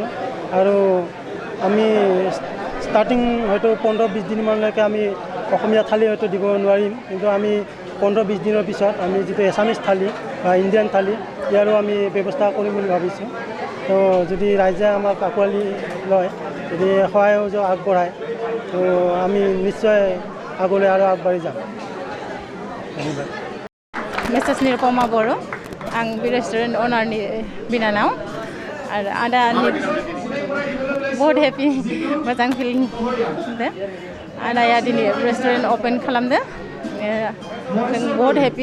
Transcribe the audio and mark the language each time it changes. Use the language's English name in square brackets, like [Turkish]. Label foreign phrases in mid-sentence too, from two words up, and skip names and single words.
[Assamese] আৰু আমি ষ্টাৰ্টিং হয়তো 15-20 দিনমানলৈকে আমি অসমীয়া থালি হয়তো দিব নোৱাৰিম, কিন্তু আমি 15-20 দিনৰ পিছত আমি যিটো এছামিজ থালি বা ইণ্ডিয়ান থালি ইয়াৰো আমি ব্যৱস্থা কৰিম বুলি ভাবিছোঁ। তো যদি ৰাইজে আমাক আঁকোৱালি লয়, যদি সহায় সহযোগ আগবঢ়ায়, তো আমি নিশ্চয় আগলৈ আৰু আগবাঢ়ি যাম। ধন্যবাদ। [Bodo] मिसेस निरुपमा बर', आं बे रेस्टुरेन्ट अनारनि बिनानाव आरो आदानि बहुत हेपि, मोजां फिलिं मोनदों। आदाया दिनै [English] restaurant open [Bodo] खालामदों, जों बहुत हेपि।